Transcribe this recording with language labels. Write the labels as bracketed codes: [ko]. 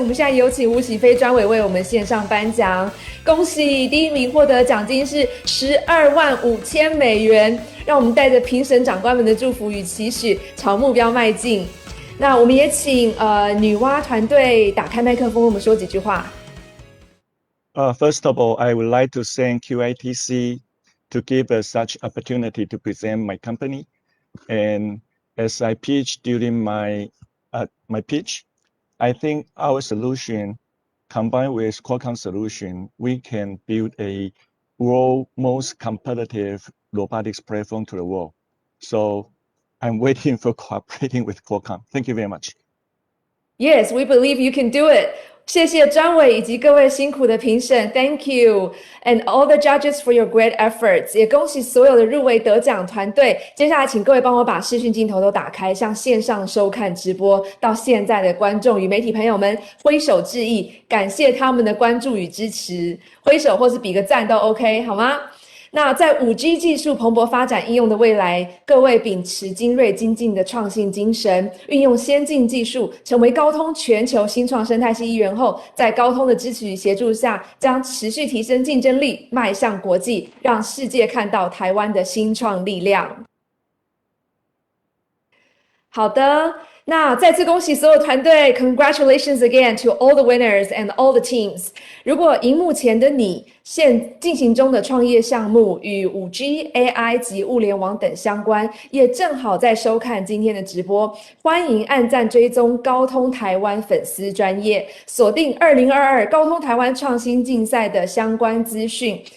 [zh] 我们现在有请吴喜飞专委为我们线上颁奖，恭喜第1名获得奖金是$125,000，让我们带着评审长官们的祝福与期许，朝目标迈进。那我们也请女娲团队打开麦克风，我们说几句话。 [en] First of all, I would like to thank QITC to give us such opportunity to present my company. And as I pitched during my pitch, I think our solution, combined with Qualcomm solution, we can build a world most competitive robotics platform to the world. So I'm waiting for cooperating with Qualcomm. Thank you very much. Yes, we believe you can do it. [zh] 谢谢专委以及各位辛苦的评审 [en] ，Thank you and all the judges for your great efforts。 [zh] 也恭喜所有的入围得奖团队。接下来，请各位帮我把视讯镜头都打开，向线上收看直播到现在的观众与媒体朋友们挥手致意，感谢他们的关注与支持。挥手或是比个赞都 OK， 好吗？那在 5G 技术蓬勃发展应用的未来，各位秉持精锐精进的创新精神，运用先进技术，成为高通全球新创生态系一员后，在高通的支持与协助下，将持续提升竞争力，迈向国际，让世界看到台湾的新创力量。好的，那再次恭喜所有团队 [en] ，Congratulations again to all the winners and all the teams。 [zh] 如果荧幕前的你现进行中的创业项目与 5G、AI 及物联网等相关，也正好在收看今天的直播，欢迎按赞追踪高通台湾粉丝专页，锁定2022高通台湾创新竞赛的相关资讯。